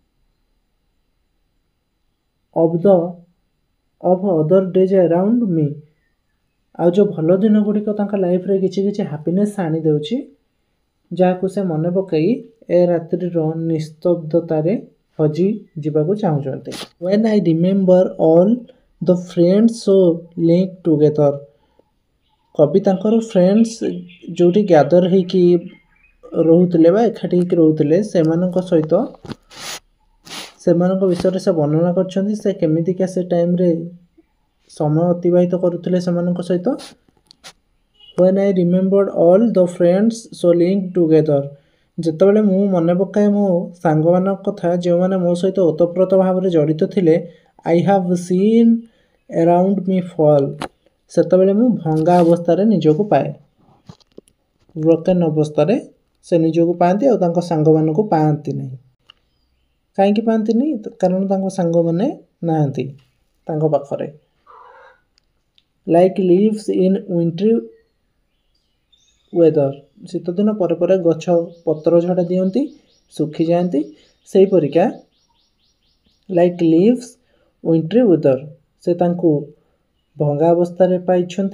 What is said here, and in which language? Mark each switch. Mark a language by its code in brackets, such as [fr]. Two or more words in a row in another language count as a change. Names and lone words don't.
[en] of other days around me, [or] ଆଉ ଯେଉଁ ଭଲ ଦିନ ଗୁଡ଼ିକ ତାଙ୍କ ଲାଇଫ୍ରେ କିଛି କିଛି ହାପିନେସ୍ ଆଣିଦେଉଛି, ଯାହାକୁ ସେ ମନେ ପକାଇ ଏ ରାତ୍ରିର ନିସ୍ତବ୍ଧତାରେ ହଜି ଯିବାକୁ ଚାହୁଁଛନ୍ତି। [en] When I remember all the friends so linked together, [or] କବି ତାଙ୍କର ଫ୍ରେଣ୍ଡସ୍ ଯେଉଁଠି ଗ୍ୟାଦର ହେଇକି ରହୁଥିଲେ ବା ଏକାଠି ହେଇକି ରହୁଥିଲେ ସେମାନଙ୍କ ସହିତ, ସେମାନଙ୍କ ବିଷୟରେ ସେ ବର୍ଣ୍ଣନା କରିଛନ୍ତି। ସେ କେମିତିକା ସେ ଟାଇମ୍ରେ ସମୟ ଅତିବାହିତ କରୁଥିଲେ ସେମାନଙ୍କ ସହିତ। [en] When I remembered all the friends so linked together, [or] ଯେତେବେଳେ ମୁଁ ମନେ ପକାଏ ମୋ ସାଙ୍ଗମାନଙ୍କ କଥା ଯେଉଁମାନେ ମୋ ସହିତ ଓତପ୍ରୋତ ଭାବରେ ଜଡ଼ିତ ଥିଲେ, [en] I have seen around me fall, [or] ସେତେବେଳେ ମୁଁ ଭଙ୍ଗା ଅବସ୍ଥାରେ ନିଜକୁ ପାଏ। ବ୍ରୋକେନ୍ ଅବସ୍ଥାରେ ସେ ନିଜକୁ ପାଆନ୍ତି ଆଉ ତାଙ୍କ ସାଙ୍ଗମାନଙ୍କୁ ପାଆନ୍ତି ନାହିଁ। କାହିଁକି ପାଆନ୍ତିନି? କାରଣ ତାଙ୍କ ସାଙ୍ଗମାନେ ନାହାନ୍ତି ତାଙ୍କ ପାଖରେ। [en] like leaves in wintry weather, [or] ଶୀତଦିନ ପରେ ପରେ ଗଛ ପତ୍ର ଝଡ଼ା ଦିଅନ୍ତି, ଶୁଖିଯାଆନ୍ତି, ସେହିପରିକା [en] like leaves wintry weather, [or] ସେ ତାଙ୍କୁ ଭଙ୍ଗା ଅବସ୍ଥାରେ ପାଇଛନ୍ତି।